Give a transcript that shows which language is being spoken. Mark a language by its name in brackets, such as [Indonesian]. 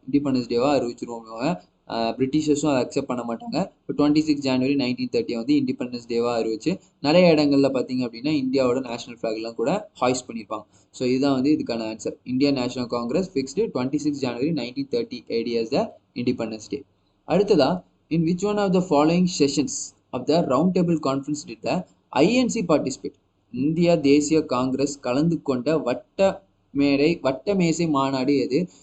[Tamil] Independence டேவா அறிவிச்சிருவோம். பிரிட்டிஷர்ஸும் அதை accept பண்ண மாட்டாங்க. இப்போ 26 ஜனவரி 1930 வந்து இண்டிபெண்டன்ஸ் டேவா அறிவிச்சு நிறைய இடங்கள்ல பார்த்தீங்க அப்படின்னா இந்தியாவோட நேஷனல் ஃபிளாக்லாம் கூட ஹாய்ஸ்ட் பண்ணியிருப்பாங்க. ஸோ இதுதான் வந்து இதுக்கான answer. [English] Indian national congress fixed 26 January 1930 AD as the independence day. அடுத்ததா, in which one of the following sessions of the round table conference did the INC participate? [Tamil] India தேசிய காங்கிரஸ் கலந்து கொண்ட வட்ட மேசை மாநாடு எது?